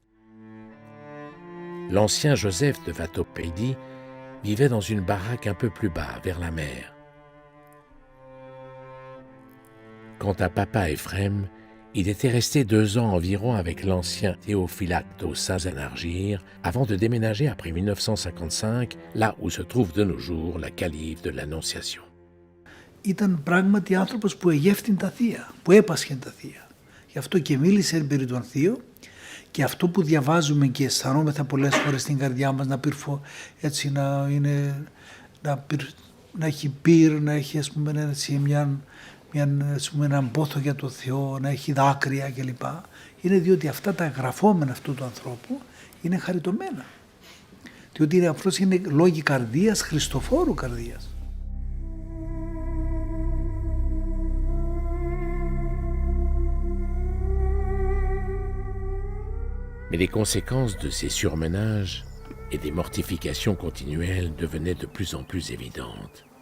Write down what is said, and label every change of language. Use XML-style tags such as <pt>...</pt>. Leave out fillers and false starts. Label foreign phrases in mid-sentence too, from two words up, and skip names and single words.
<fr>L'ancien Joseph de Vatopédi vivait dans une baraque un peu plus bas, vers la mer. Quant à Papa Ephrem, il était resté 2 ans environ avec l'ancien Théophylacte aux Saints Anargyres avant de déménager après 1955, là où se trouve de nos jours la calife de l'Annonciation.</fr> <el>Ήταν πράγματι άνθρωπος που εγεύθυνε τα θεία, που έπασχε τα θεία. Γι' αυτό και μίλησε περί των θείων, και αυτό που διαβάζουμε και αισθανόμεθα πολλές φορές στην καρδιά μας, έτσι να έχει πυρ, να έχει ας πούμε, έτσι, έναν πόθο για το Θεό, να έχει δάκρυα κλπ. Είναι διότι αυτά τα γραφόμενα αυτού του ανθρώπου είναι χαριτωμένα. Διότι αυτός είναι λόγοι καρδίας, χριστοφόρου καρδίας.</el> <fr>Mais les conséquences de ces surmenages et des mortifications continuelles devenaient de plus en plus évidentes.</fr>